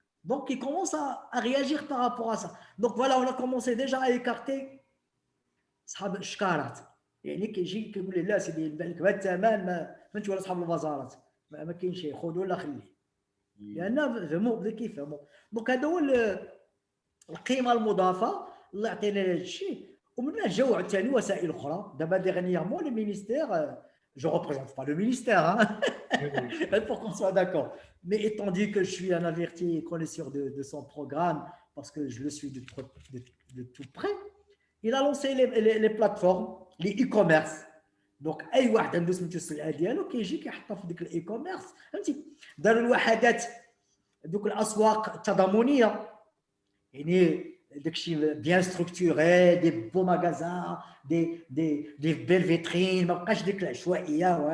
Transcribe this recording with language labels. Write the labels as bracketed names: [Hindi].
[French] Donc, il commence à réagir par rapport à ça. Donc, voilà, on a commencé déjà à écarter [Arabic] صحاب الشكارات. يعني كيجي كيقول لي لا سيدي نبيع لك بهذا الثمن ما انت ولا صحاب البازارات ما كاين شيء خذ ولا خليه لان فهموا بدا كيفهموا. دونك هذا هو القيمه المضافه اللي عطينا لهذا الشيء. ومن بعد جاو عاوتاني وسائل اخرى. دابا [French] ديغنييرمون لو مينيستير je représente pas le ministère, hein, pour qu'on soit d'accord. Mais étant dit que je suis un averti connaisseur de son programme, parce que je le suis de tout près, il a lancé les plateformes, les e-commerce. Donc, [Arabic] أي واحد عنده سميتو السلعة ديالو كيجي كيحطها في ديك الاي كوميرس. فهمتي داروا الوحدات دوك الأسواق التضامنية يعني داكشي بيان ستركتوري دي بو ماغازان دي بيل فيترين ما بقاش ديك العشوائيه.